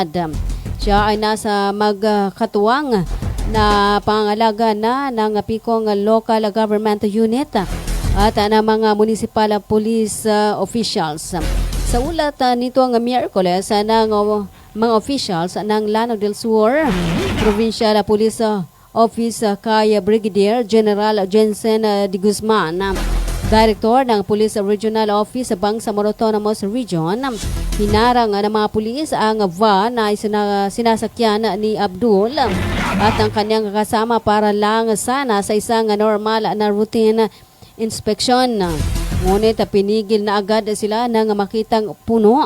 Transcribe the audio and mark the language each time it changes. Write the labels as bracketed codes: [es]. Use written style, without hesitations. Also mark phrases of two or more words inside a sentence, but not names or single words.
[tl] Siya ay nasa magkatuwang na pangalaga na ng Picong Local Government Unit at ng mga [en] municipal police officials. [tl] Sa ulat nitong Miyerkules ng mga officials ng Lanao del Sur Provincial Police Office kay Brigadier General Jensen de Guzman, Director ng Police Regional Office sa Bangsamoro Autonomous Region. Hinarang ng mga pulis ang van na sinasakyan ni Abdul at ang kanyang kasama para lang sana sa isang normal na [en] routine inspection. [tl] Ngunit pinigil na agad sila nang makitang puno.